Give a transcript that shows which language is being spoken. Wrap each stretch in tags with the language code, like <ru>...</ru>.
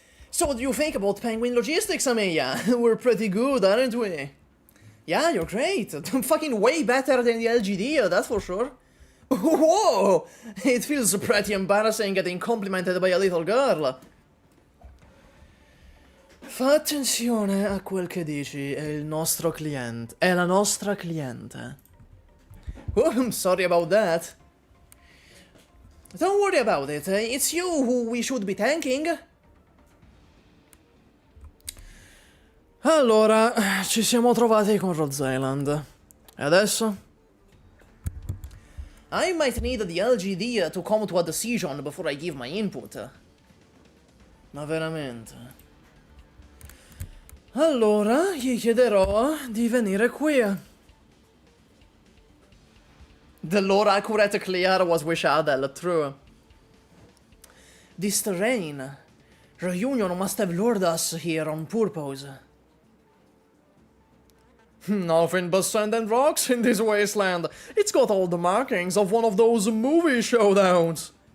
<en>So what do you think about Penguin Logistics, Amelia? We're pretty good, aren't we? Yeah, you're great. Fucking way better than the LGD, that's for sure. Whoa! It feels pretty embarrassing getting complimented by a little girl.</en> <it>Fa attenzione a quel che dici, è il nostro cliente. È la nostra cliente.</it> <en>Oh, I'm sorry about that. Don't worry about it, it's you who we should be thanking.</en> <it>Allora, ci siamo trovati con Rhode Island. E adesso?</it> <en>I might need the LGD to come to a decision before I give my input.</en> <it>Ma veramente? Allora, gli chiederò di venire qui.</it> <en>The lore accurate clear was Wishadel, true. This terrain. Reunion must have lured us here on purpose. Nothing but sand and rocks in this wasteland. It's got all the markings of one of those movie showdowns.</en>